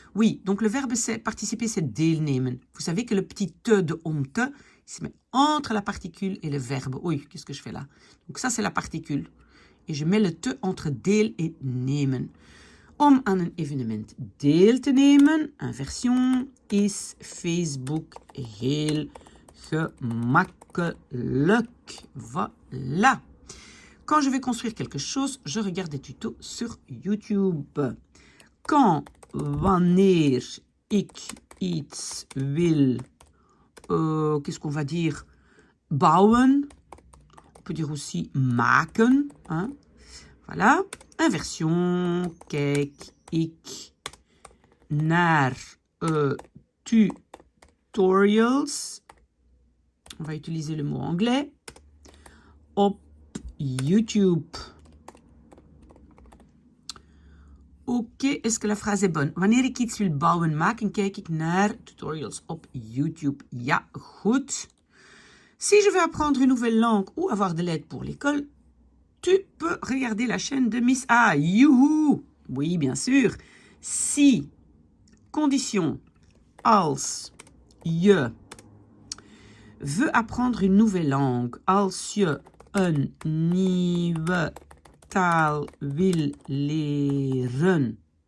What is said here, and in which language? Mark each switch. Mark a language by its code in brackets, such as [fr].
[fr] Oui, donc le verbe c'est participer, c'est deelnemen. Vous savez que le petit te de om te, il se met entre la particule et le verbe. Oui, qu'est-ce que je fais là? Donc ça c'est la particule. Et je mets le te entre deel et nemen. [nl] Om aan een evenement deel te nemen, inversion, is Facebook heel gemakkelijk. [fr] Voilà. Quand je vais construire quelque chose, je regarde des tutos sur YouTube. [nl] Wanneer ik iets wil, [fr] qu'est-ce qu'on va dire, [nl] bouwen. [fr] On peut dire aussi maken. Hein? Voilà. [nl] Inversion, kijk ik naar tutorials. [fr] On va utiliser le mot anglais. [nl] Op YouTube. [fr] Oké, est-ce que la phrase est bonne? [nl] Wanneer ik iets wil bouwen, maken, kijk ik naar tutorials op YouTube. Ja, goed. [fr] Si je veux apprendre une nouvelle langue ou avoir de l'aide pour l'école, tu peux regarder la chaîne de Miss A. Youhou! Oui, bien sûr. Si, condition, [nl] als je veux apprendre une nouvelle langue, als je een nieuwe taal wil leren,